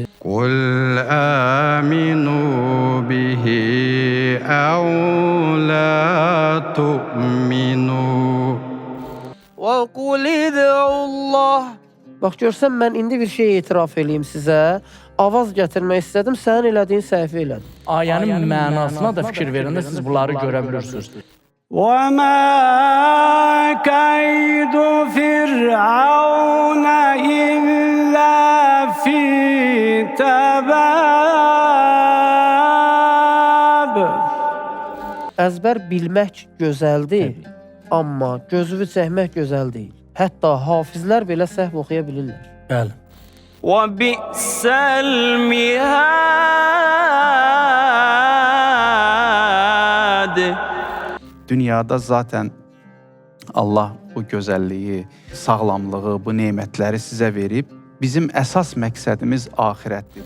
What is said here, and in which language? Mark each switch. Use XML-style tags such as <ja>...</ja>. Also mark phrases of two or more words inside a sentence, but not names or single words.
<ar>قل آمنوا به أو لا تؤمنوا. وقل ادعوا الله.</ar> <az>Bax görsən, mən indi bir şey etiraf eləyim sizə. Avaz gətirmək istədim, sənin elədiyin səhvi elədim. Ayənin mənasına da fikir verəndə siz bunları görə bilirsiniz.</az> <ar>وَمَا كَيْدُ فِرْعَوْنَ إِلَّا فِي تَبَابٍ.</ar> <az>Əzbər bilmək gözəldir, amma gözünü çəkmək gözəl deyil. Hətta hafizlər belə səhv oxuya bilirlər. Bəli.</az> <ar>وَبِئْسَ الْمِهَادِ.</ar> <az>Dünyada zaten Allah bu gözəlliyi, sağlamlığı, bu nemətləri sizə verib, bizim əsas məqsədimiz axirətdir.</az>